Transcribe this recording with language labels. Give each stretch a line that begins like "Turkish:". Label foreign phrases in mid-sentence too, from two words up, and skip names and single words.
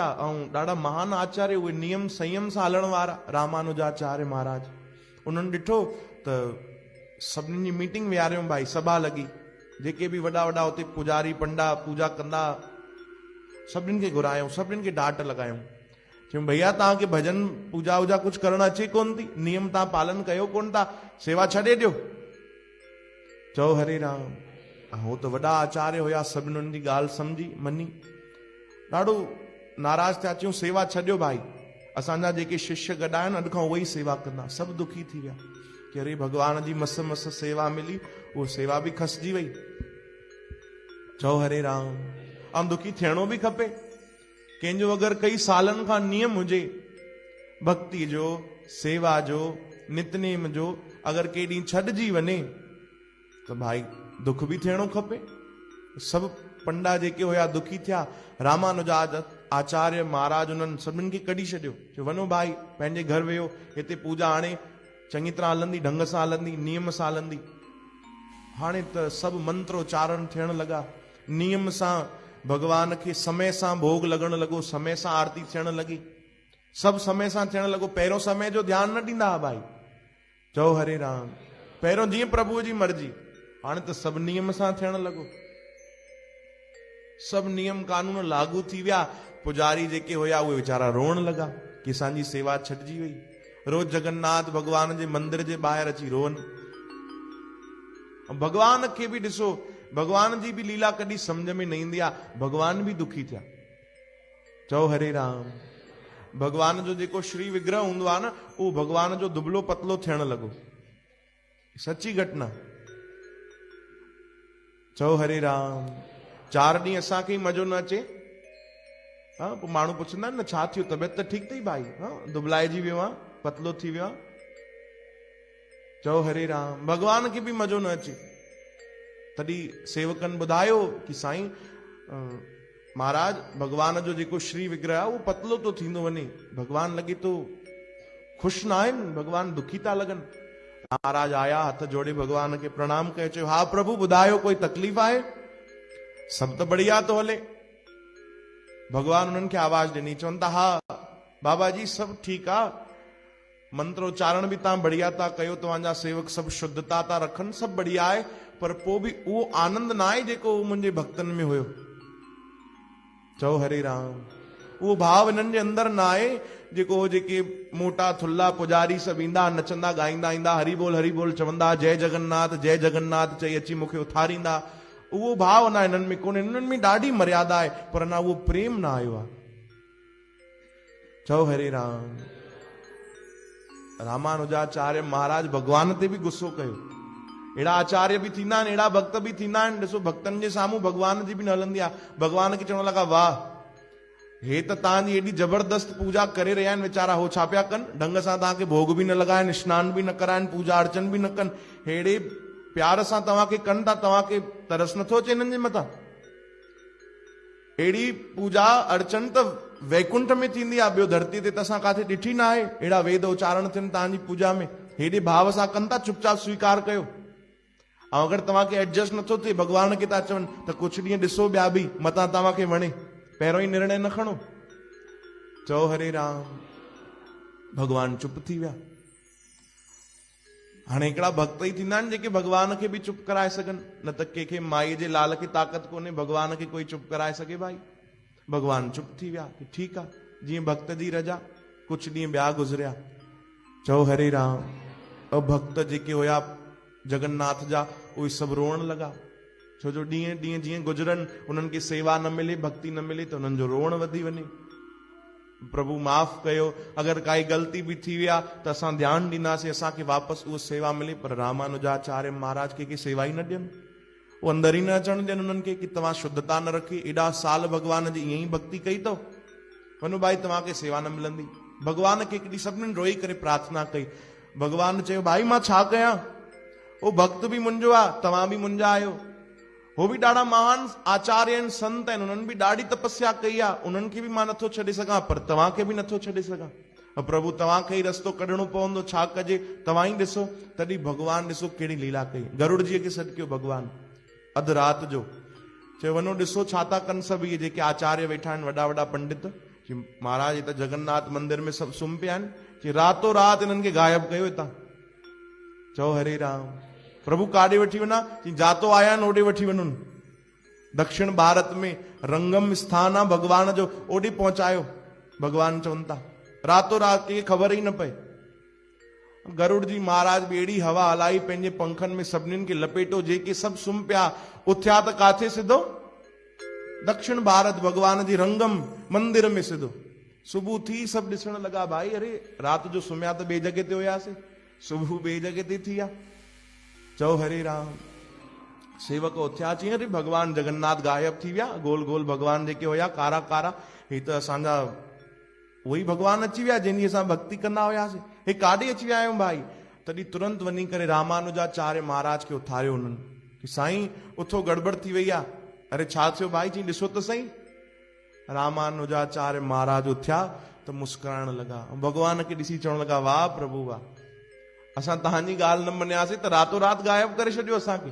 Sindhi: ऐं ॾाढा महान आचार्य, उहे नियम संयम सां हलण वारा रामानुजाचार्य महाराज, उन्हनि ॾिठो त सभिनी जी मीटिंग विहारियूं भाई, सभा लॻी, जेके बि वॾा वॾा उते पुजारी पंडा पूजा कंदा सभिनीनि खे घुरायूं, सभिनीनि खे डांट लॻायूं। चयूं भैया तव्हांखे भजन पूजा वूजा कुझु करणु अचे कोन थी, नियम तव्हां पालन कयो कोन था, सेवा छॾे ॾियो। चओ हरे राम। हो त वॾा आचार्य हुया, सभिनी उन्हनि जी ॻाल्हि सम्झी मनी, ॾाढो नाराज थिया। चयूं सेवा छॾियो भाई, असांजा जेके शिष्य गॾा आहिनि अॼु खां उहे ई सेवा कंदा। सभु दुखी थी विया कि अरे भगवान जी मस मस सेवा मिली, उहो सेवा बि खसिजी वई। चओ हरे राम। ऐं दुखी थियणो बि खपे। कंहिंजो अगरि कई सालनि खां नियम हुजे भक्ति जो, सेवा जो, नितनेम जो, अगरि के ॾींहुं छॾिजी वञे त भाई दुख बि थियणो खपे। सभु पंडा जेके हुया दुखी थिया। रामानुजाचार्य महाराज उन्हनि सभिनि खे कढी छॾियो। चयो वञो भाई पंहिंजे घर वियो, हिते पूजा हाणे चङी तरह हलंदी, ढंग सां हलंदी, नियम सां हलंदी। हाणे त सभु मंत्रोच्चारण थियण लॻा, नियम सां भगवान खे समय सां भोग लॻण लॻो, समय सां आरती थियण लॻी, सभु समय सां थियण लॻो। पहिरियों समय जो ध्यानु न ॾींदा हुआ भाई। चओ हरे राम। पहिरियों जीअं प्रभुअ जी मर्जी, हाणे त सभु नियम सां थियण लॻो, सभु नियम कानून लागू थी विया। पुजारी जेके हुया उहे वीचारा रोअण लॻा कि असांजी सेवा छॾिजी वई। रोज जगन्नाथ भगवान जे मंदिर जे ॿाहिरि अची रोअनि। भगवान खे बि ॾिसो, भगवान जी बि लीला कॾहिं सम्झ में न ईंदी आहे, भगवान बि दुखी थिया। चओ हरे राम। भगवान जो जेको श्री विग्रह हूंदो आहे न, उहो भगवान जो दुबलो पतलो थियण लॻो। सची घटना। चओ हरे राम। 4 ॾींहं असांखे ई मज़ो न अचे, हा, पोइ माण्हू पुछंदा आहिनि न छा थियो, तबियत त ठीकु अथई भाई? हा, दुबलाइजी वियो आहे, पतलो थी वियो आहे। चओ हरे राम। भगवान खे बि मज़ो न अचे। तॾहिं सेवकनि ॿुधायो कि साईं महाराज भगवान जो जेको श्री विग्रह आहे उहो पतलो थो थींदो वञे, भगवान लॻे थो ख़ुशि न आहिनि, भगवान दुखी था लॻनि। महाराज आया, हथ जोड़े भगवान खे प्रणाम कयो। चयो हा प्रभु ॿुधायो, कोई तकलीफ़ आहे? सभु त बढ़िया थो हले। भगवान उन्हनि खे आवाज़ ॾिनी, चवनि था हा बाबा जी सभु ठीकु आहे, मंत्रोच्चारण बि तव्हां बढ़िया था कयो, तव्हांजा सेवक सभु शुद्धता था रखनि, सभु बढ़िया आहे, पर पोइ बि उहो आनंद न आहे जेको मुंहिंजे भक्तनि में हुयो। चओ हरे राम। उहो भाव हिननि जे अंदरि न आहे जेको जेके मोटा थुल्ला पुजारी सभु ईंदा नचंदा ॻाईंदा ईंदा, हरि बोल चवंदा, जय जगन्नाथ चई अची मूंखे उथारींदा। उहो भाव न हिननि में कोन्हे। हिननि में ॾाढी मर्यादा आहे, पर न उहो प्रेम न आयो आहे। चओ हरे राम। रामानुजाचार्य महाराज भगवान ते बि गुस्सो कयो। अहिड़ा आचार्य बि थींदा आहिनि, अहिड़ा भक्त बि थींदा आहिनि। ॾिसो भक्तनि जे साम्हूं भगवान जी बि न हलंदी आहे। भगवान खे चवण लॻा वाह, हे त तव्हांजी एॾी ज़बरदस्त पूजा करे रहिया आहिनि, वीचारा हो छा पिया कनि, ढंग सां तव्हांखे भोग बि न लॻाइनि, स्नान बि न कराइनि, पूजा अर्चन बि न कनि, हेड़े प्यार सां तव्हांखे कनि था, तव्हांखे तरस नथो अचे हिननि जे मथां? अहिड़ी पूजा अर्चन त वैकुंठ में थींदी आहे, ॿियो धरती ते त असां काथे ॾिठी न आहे। अहिड़ा वेद उच्चारण थियनि तव्हांजी पूजा में, हेॾे भाव सां कनि था, चुपचाप स्वीकार कयो। अगर तव्हांखे एडजस्ट नथो थिए भगवान खे था चवनि त कुझु ॾींहं ॾिसो ॿिया बि मतां तव्हांखे वणे, पहिरियों ई निर्णय न खणो। चओ हरे राम। भगवान चुप थी विया। हाणे हिकिड़ा भक्त ई थींदा आहिनि जेके भगवान खे बि चुप कराए सघनि, न त कंहिंखे माईअ जे लाल खे ताक़त कोन्हे भगवान खे कोई चुप कराए सघे भाई। भगवान चुप थी विया कि ठीकु आहे, जीअं भक्त जी रजा। कुझु ॾींहं ॿिया गुज़रिया। चओ हरे राम। और भक्त जेके हुया जगन्नाथ जा उहे सभु रोअण लॻा, छो जो ॾींहं ॾींहं जीअं गुज़रनि उन्हनि खे सेवा न मिले, भक्ति न मिले, त उन्हनि जो रोअण वधी वञे। प्रभु माफ़ कयो, अगर काई गलती भी थी विया त असां ध्यानु ॾींदासीं, असांखे वापसि उहो सेवा मिले। पर रामानुजाचार्य महाराज के सेवा ई न ॾियनि,
Hindi: वो अंदर ही
Sindhi: न अचण ॾियनि उन्हनि खे कि तव्हां शुद्धता न रखी, एॾा साल भगवान जी ईअं ई भक्ति कई अथव, वञो भाई तव्हांखे सेवा न मिलंदी। भगवान खे हिकिड़ी सभिनीनि रोई करे प्रार्थना कई। भगवान चयो भाई मां छा कयां, वो भक्त भी मुंहिंजो आहे, तव्हां भी मुंहिंजा आहियो, हो भी ॾाढा महान आचार्य आहिनि, संत आहिनि, उन्हनि भी ॾाढी तपस्या कई आहे, उन्हनि खे भी मां नथो छॾे सघां, पर तव्हांखे भी नथो छॾे सघां। प्रभु तव्हांखे ई रस्तो कढणो पवंदो, छा कजे तव्हां ई ॾिसो। तॾहिं भगवान ॾिसो कहिड़ी लीला कई। गरुड़ जीअ खे सॾु कयो भगवान अधु राति जो, चयो वञो ॾिसो छा था कनि सभु इहे जेके आचार्य वेठा आहिनि, वॾा वॾा पंडित, कि महाराज हिते जगन्नाथ मंदिर में सभु सुम्ही पिया आहिनि, कि रातो राति इन्हनि खे गायब कयो हितां। चओ हरे राम। प्रभु काॾे वठी वञा, कि जातो आया आहिनि ओॾे वठी वञनि। दक्षिण भारत में रंगम स्थान आहे भगवान जो, ओॾे पहुचायो। भगवान चवनि था रातो राति कंहिंखे ख़बर ई न पए। गरुड़ जी महाराज भी अहिड़ी हवा हलाई, पंहिंजे पंखनि में सभिनीनि खे लपेटो, जेके सभु सुम्ही पिया उथिया त काथे सिधो दक्षिण भारत भगवान जी रंगम मंदिर में सिधो। सुबुह थी सभु ॾिसण लॻा, भाई अरे राति जो सुम्हिया त ॿिए जॻह ते हुयासीं, सुबुह ॿिए जॻह ते थी आहे। चओ हरे राम। सेवक उथिया, चई अरे भगवान जगन्नाथ गायब थी विया, गोल गोल भगवान जेके हुया कारा कारा, हे त असांजा उहे भगवान अची विया जंहिंजी असां भक्ति कंदा हुयासीं, हे काॾे अची विया आहियूं भाई। तॾहिं तुरंत वञी करे रामानुजाचार्य महाराज खे उथारियो उन्हनि, कि साईं उथो गड़बड़ थी वई आहे। अरे छा थियो भाई, चई ॾिसो त सही। रामानुजाचार्य महाराज उथिया त मुस्कुराइण लॻा, भगवान खे ॾिसी चवण लॻा वाह प्रभु वाह, असां तव्हांजी ॻाल्हि न मञियासीं त रातो राति गायब करे छॾियो असांखे।